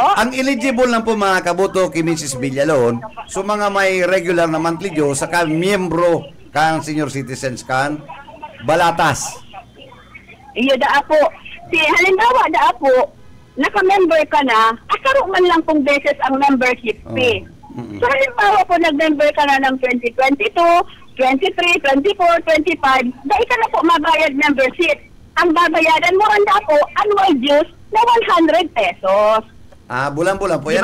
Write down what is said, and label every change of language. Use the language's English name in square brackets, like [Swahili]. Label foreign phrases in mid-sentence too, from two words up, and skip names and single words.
[Bikol] Ang eligible lang po mga kaboto kay Mrs. Villalon, so mga may regular na monthly due, saka miyembro kang senior citizens kan, balatas. Iyo da po. Halimbawa da po, naka-member ka na, asaro man lang kung beses ang membership fee. So halimbawa po nag-member ka na ng 2022, 23, 24, 25, dahil ka na po mabayad membership. Ang babayaran mo randa po, annual dues na 100 pesos. Bulan-bulan po.